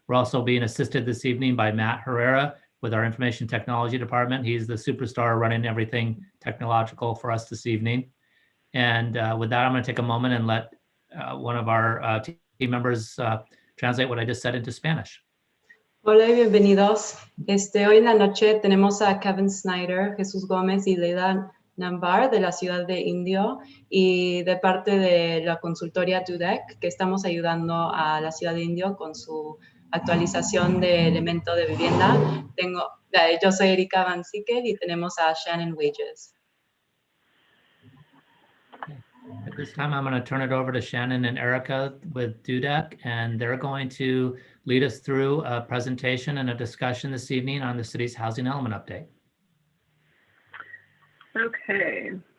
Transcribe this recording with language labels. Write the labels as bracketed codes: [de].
[en] We're also being assisted this evening by Matt Herrera with our Information Technology Department. He's the superstar running everything technological for us this evening. And with that, I'm going to take a moment and let one of our team members translate what I just said into Spanish. [es] Hola y bienvenidos. Hoy en la noche tenemos a Kevin Snyder, Jesús Gómez y Leila Namvar de la ciudad de Indio y de parte de la consultoría DUDEC que estamos ayudando a la ciudad de Indio con su actualización de elemento de vivienda. Yo soy Erika Van Sikel y tenemos a Shannon Wages. [en] At this time, I'm going to turn it over to Shannon and Erica with DUDEC, and they're going to lead us through a presentation and a discussion this evening on the city's housing element update. Okay.